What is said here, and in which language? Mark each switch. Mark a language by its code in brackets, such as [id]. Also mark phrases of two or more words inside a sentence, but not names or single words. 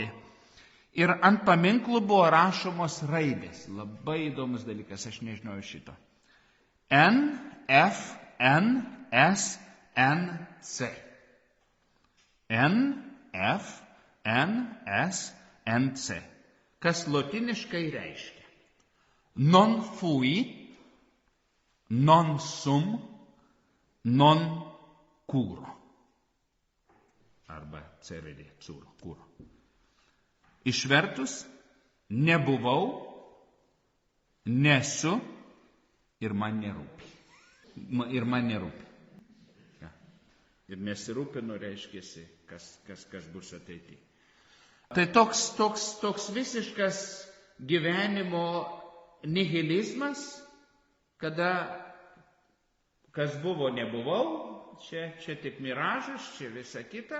[lt] Ir ant paminklų buvo rašomos raidės. Labai įdomus dalykas, aš nežinojau šito. N, F, N, S, N, C. N, F, N, S, N, C. Kas lotiniškai reiškia [la] non fui, non sum, non curo. [lt] Arba ceredė, curo. Išvertus, nebuvau, nesu ir man nerūpi. Ja. Ir nesirūpinu, reiškiasi, kas bus ateityje. Tai toks visiškas gyvenimo nihilizmas, kada kas buvo, nebuvau, čia tik miražas, čia visa kita.